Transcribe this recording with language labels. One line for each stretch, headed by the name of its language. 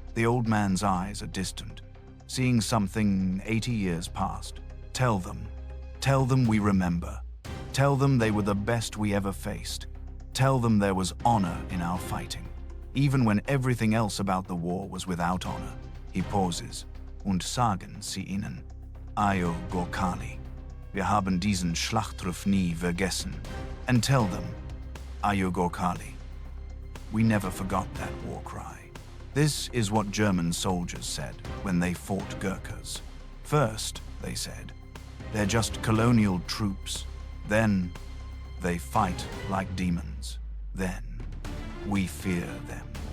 English: The old man's eyes are distant, seeing something 80 years past. Tell them we remember. Tell them they were the best we ever faced. Tell them there was honor in our fighting, even when everything else about the war was without honor. He pauses.
German: Und sagen Sie ihnen, Ayo Gurkhali, wir haben diesen Schlachtruf nie vergessen.
English: And tell them, Ayo Gurkhali, we never forgot that war cry. This is what German soldiers said when they fought Gurkhas. First, they said, they're just colonial troops. Then, they fight like demons. Then, we fear them.